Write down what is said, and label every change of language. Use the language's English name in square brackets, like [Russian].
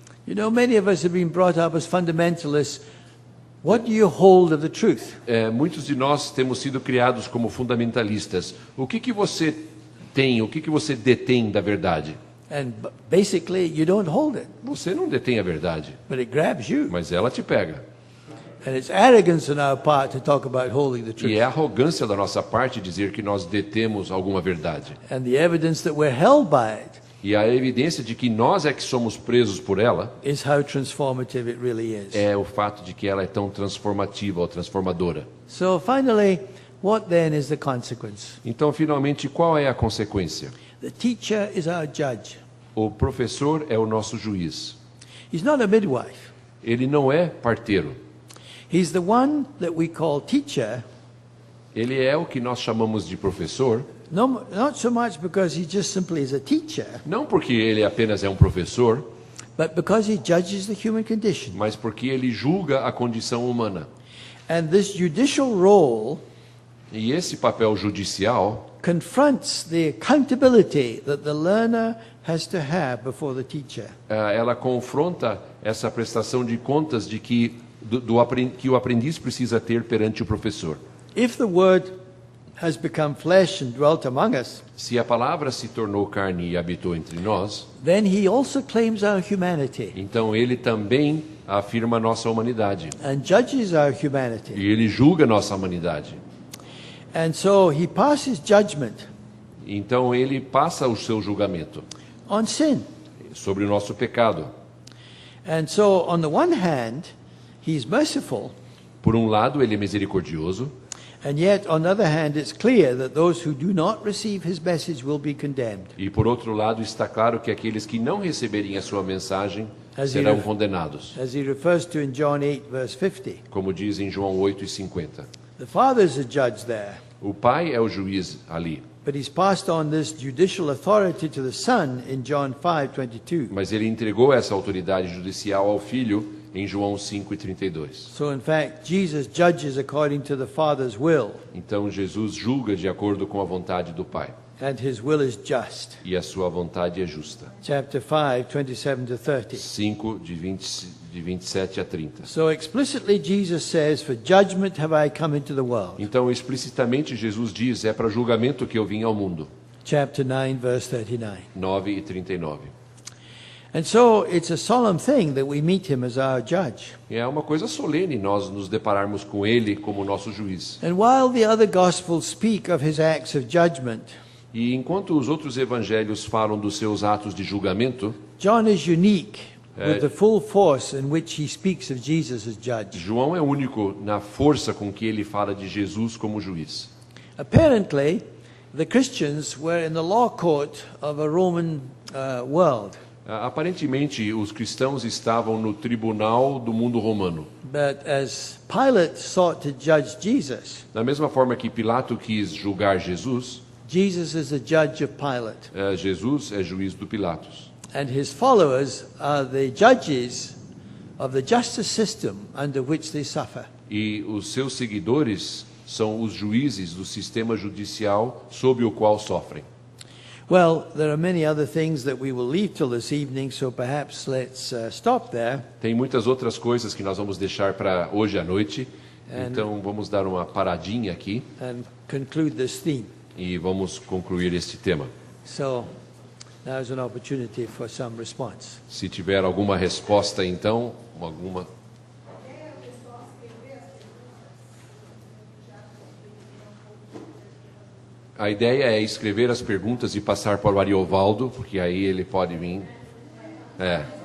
[English] You know, many of us have been brought up as fundamentalists. What do you hold of the truth? [Portuguese] Muitos de nós temos sido criados como fundamentalistas. O que você tem, o que você detém da verdade? [English] And basically, you don't hold it, [Portuguese] Você não detém a verdade, [English] but it grabs you. [Portuguese] mas ela te pega. [English] And it's arrogance on our part to talk about holding the truth. [Portuguese] E é arrogância da nossa parte dizer que nós detemos alguma verdade. [English] And the evidence that we're held by it [Portuguese] E a evidência de que nós é que somos presos por ela [English] is how transformative it really is. [Portuguese] é o fato de que ela é tão transformativa ou transformadora. [English] So finally, what then is the consequence? [Portuguese] Então, finalmente, qual é a consequência? [English] The teacher is our judge. [Portuguese] O professor é o nosso juiz. [English] He's not a midwife. [Portuguese] Ele não é parteiro. [English] He's the one that we call teacher, [Portuguese] Ele é o que nós chamamos de professor, [English] not so much because he just simply is a teacher, [Portuguese] não porque ele apenas é um professor, [English] but because he judges the human condition. [Portuguese] mas porque ele julga a condição humana. [English] And this judicial role [Portuguese] E esse papel judicial [English] confronts the accountability that the learner has to have before the teacher. [Portuguese] ela confronta essa prestação de contas de que que o aprendiz precisa ter perante o professor. [English] If the word has become flesh and dwelt among us, [Portuguese] Se a palavra se tornou carne e habitou entre nós, [English] then he also claims our humanity [Portuguese] então ele também afirma a nossa humanidade. [English] and judges our humanity. [Portuguese] E ele julga a nossa humanidade. [English] And so he passes judgment [Portuguese] Então ele passa o seu julgamento [English] on sin. [Portuguese] sobre o nosso pecado. [English] And so on the one hand, he's merciful, [Portuguese] Por um lado, ele é misericordioso, [English] and yet on the other hand, it's clear that those who do not receive his message will be condemned. [Portuguese] e por outro lado, está claro que aqueles que não receberem a sua mensagem [English] As [Portuguese] serão [English] he- [Portuguese] condenados, [English] As he refers to in John 8, verse 50. [Portuguese] como diz em João 8:50. [English] The Father's a judge there, [Portuguese] O Pai é o juiz ali, [English] but he's passed on this judicial authority to the Son in John 5:22. [Portuguese] mas ele entregou essa autoridade judicial ao Filho em João 5:32. [English] So in fact, Jesus judges according to the Father's will, [Portuguese] Então Jesus julga de acordo com a vontade do Pai, [English] and his will is just. [Portuguese] e a sua vontade é justa. [English] Chapter 5, 27 to 30. [Portuguese] 5, de 27 a 30. [English] So explicitly Jesus says, "For judgment have I come into the world." [Portuguese] Então, explicitamente, Jesus diz, é para julgamento que eu vim ao mundo. [English] Chapter 9, verse 39. [Portuguese] 9:39. [English] And so it's a solemn thing that we meet him as our judge. [Portuguese] É uma coisa solene nós nos depararmos com ele como nosso juiz. [English] And while the other gospels speak of his acts of judgment, [Portuguese] E enquanto os outros evangelhos falam dos seus atos de julgamento, [English] John is unique with the full force in which he speaks of Jesus as judge. [Portuguese] João é único na força com que ele fala de Jesus como juiz. [English] Apparently, the Christians were in the law court of a Roman world, [Portuguese] Aparentemente, os cristãos estavam no tribunal do mundo romano. [English] but as Pilate sought to judge Jesus, [Portuguese] Da mesma forma que Pilato quis julgar Jesus, [English] Jesus is the judge of Pilate, [Portuguese] Jesus é juiz do Pilatos. [English] and his followers are the judges of the justice system under which they suffer. [Portuguese] E os seus seguidores são os juízes do sistema judicial sob o qual sofrem. [English] Well, there are many other things that we will leave till this evening, so perhaps let's stop there. [Portuguese] Tem muitas outras coisas que nós vamos deixar para hoje à noite, então vamos dar uma paradinha aqui [English] And conclude this theme. [Portuguese] e vamos concluir este tema. [English] So now is an opportunity for some response. [Portuguese] Se tiver alguma resposta, então, alguma... A ideia é escrever as perguntas e passar para o Ariovaldo, porque aí ele pode vir. É.